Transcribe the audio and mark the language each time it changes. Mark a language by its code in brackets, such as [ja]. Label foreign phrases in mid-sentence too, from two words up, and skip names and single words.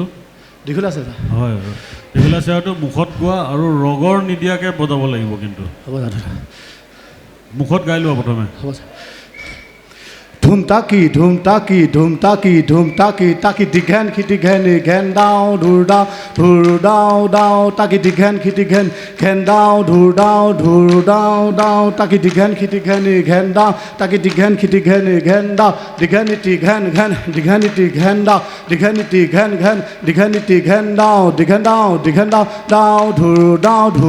[as] দীঘলীয়া আছে হয় দীঘলীয়া চেৱাটো মুখত গোৱা আৰু ৰগৰ নিদিয়াকৈ বজাব লাগিব কিন্তু হ'ব দাদা মুখত গাই লোৱা প্ৰথমে হ'ব ধুম তাকি তাকি দীঘেন খিটি ঘেনি ঘেন দাও ধুৰ দাও তাকি দীঘেন খিটি ঘেন দাও ধুৰ দাও তাকি দীঘেন খিটি ঘেনি ঘেন দাও তাকি দীঘেন খিটি ঘেনি ঘেন দাও দীঘেনিটি ঘেন দীঘেনিটি ঘেন দাও দীঘেনিটি ঘেন দীঘেনিটি ঘেন দাও দাও ধুৰ দাও